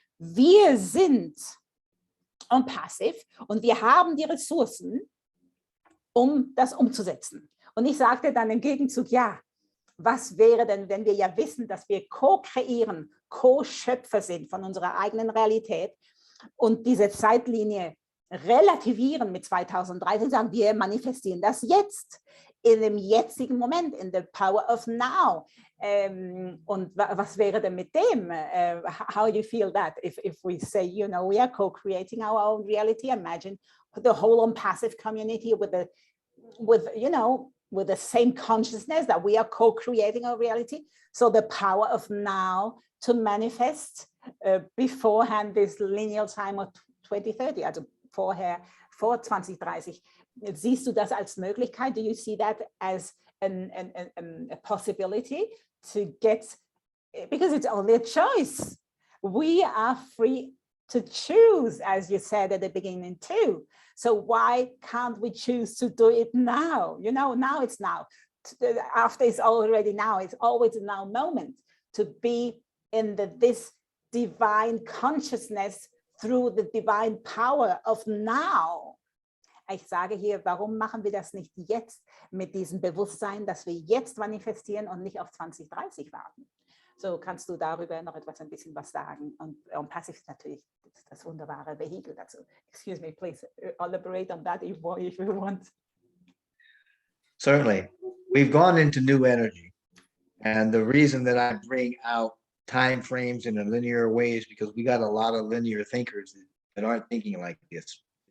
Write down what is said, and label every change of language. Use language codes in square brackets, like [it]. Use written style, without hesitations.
[de] Wir sind ONPASSIVE und wir haben die Ressourcen, um das umzusetzen. Und ich sagte dann im Gegenzug, ja, was wäre denn, wenn wir ja wissen, dass wir co-kreieren, Co-Schöpfer sind von unserer eigenen Realität und diese Zeitlinie relativieren mit 2030 und sagen, wir manifestieren das jetzt in dem jetzigen Moment, [en] in the power of now. [de] Und was wäre denn mit dem? [en] How do you feel that if we say, you know, we are co-creating our own reality? Imagine the whole ONPASSIVE community with you know, with the same consciousness that we are co-creating our reality. So the power of now to manifest beforehand this lineal time of 2030, [de] also vorher, vor 2030. Siehst du das als Möglichkeit? [en] Do you see that as a possibility to get, because it's only a choice. We are free to choose, as you said at the beginning too. So why can't we choose to do it now? You know, now it's now. After it's already now. It's always a now moment to be in this divine consciousness through the divine power of now. [de] Ich sage hier, warum machen wir das nicht jetzt mit diesem Bewusstsein, dass wir jetzt manifestieren und nicht auf 2030 warten? So, kannst du darüber noch ein bisschen was sagen? Und ONPASSIVE ist natürlich das wunderbare Vehikel dazu. [en] Excuse me, please elaborate on that if you want. Certainly. We've gone into new energy. And the reason that I bring out time frames in a linear way is because we got a lot of linear thinkers that aren't thinking like this.